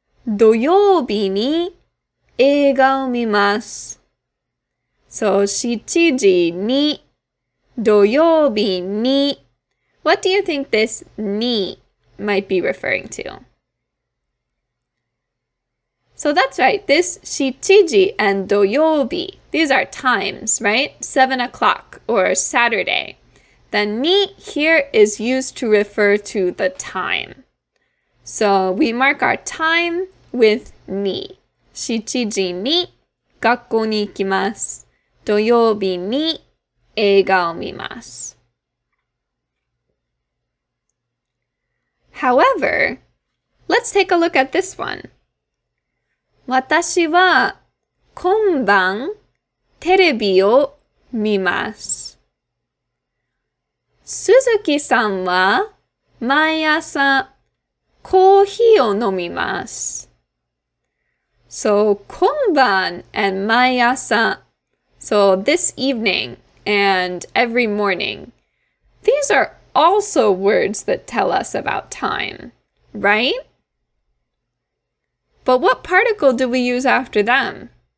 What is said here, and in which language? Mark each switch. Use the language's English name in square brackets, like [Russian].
[Japanese] 土曜日に映画を見ます。 [English] So [Japanese] 7時に土曜日に [English] What do you think this ni might be referring to? So that's right, this 7時 and 土曜日, these are times, right? 7 o'clock or Saturday. The ni here is used to refer to the time. So we mark our time with ni. [Japanese] 7時に学校に行きます。土曜日に映画を見ます。 [English] However, let's take a look at this one. [Japanese] 私は今晩テレビを見ます。鈴木さんは毎朝コーヒーを飲みます。 [English] So, 今晩 and 毎朝. So, this evening and every morning. These are also words that tell us about time, right? But what particle do we use after them?